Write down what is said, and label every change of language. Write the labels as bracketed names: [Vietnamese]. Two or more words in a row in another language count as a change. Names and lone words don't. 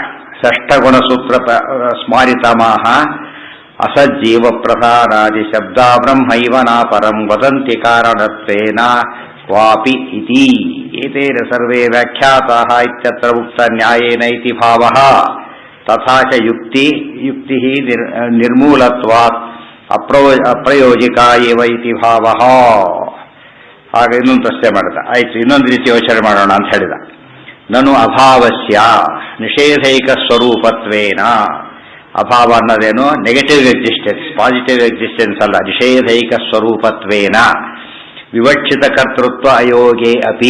[Sanskrit] ಸ್ಮಾರಿತಮಾಹ ಅಸಜ್ಜೀವ ಪ್ರಧಾನಾದಿ ಶಬ್ದಾ ಬ್ರಹ್ಮೈವ ನಾಪರಂ ವದಂತಿ ಕಾರಣತ್ವೇನ ಕ್ವಾಪಿ ಇತಿ ಏತೇನ ಸರ್ವೇ ವ್ಯಾಖ್ಯಾತಾಃ ಇತ್ಯತ್ರ ಉಕ್ತ ನ್ಯಾಯೇನ ಇತಿ ಭಾವಃ. ತಥಾ ಚ ಯುಕ್ತಿ ನಿರ್ಮೂಲತ್ವಾತ್ ಅಪ್ರಯೋಜಿಕಾ ಏವ ಇತಿ ಭಾವಃ. [Kannada] ಆಗ ಇನ್ನೊಂದು ಪ್ರಶ್ನೆ ಮಾಡಿದ. ಆಯ್ತು, ಇನ್ನೊಂದು ರೀತಿ ಯೋಚನೆ ಮಾಡೋಣ ಅಂತ ಹೇಳಿದ. [Sanskrit] ನನು ಅಭಾವಸ್ಯ ನಿಷೇಧೈಕ ಸ್ವರೂಪತ್ವೇನ, [Kannada] ಅಭಾವ ಅನ್ನೋದೇನು [English] negative existence, positive existence [Kannada] ಅಲ್ಲ, [Sanskrit] ನಿಷೇಧೈಕ ಸ್ವರೂಪತ್ವೇನ ವಿವಕ್ಷಿತ ಕರ್ತೃತ್ವ ಅಯೋಗೇ ಅಪಿ.